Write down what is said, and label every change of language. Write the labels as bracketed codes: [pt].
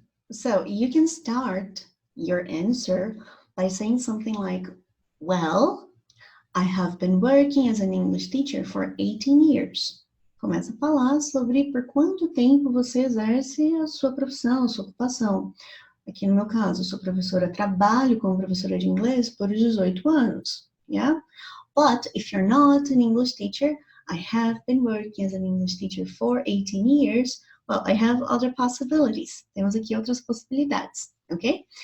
[en] So you can start your answer by saying something like, well, I have been working as an English teacher for 18 years. [pt] Começa a falar sobre por quanto tempo você exerce a sua profissão, a sua ocupação. Aqui no meu caso, eu sou professora, trabalho como professora de inglês por 18 anos, yeah? [en] But if you're not an English teacher, I have been working as an English teacher for 18 years. Well, I have other possibilities. [pt] Temos aqui outras possibilidades, okay?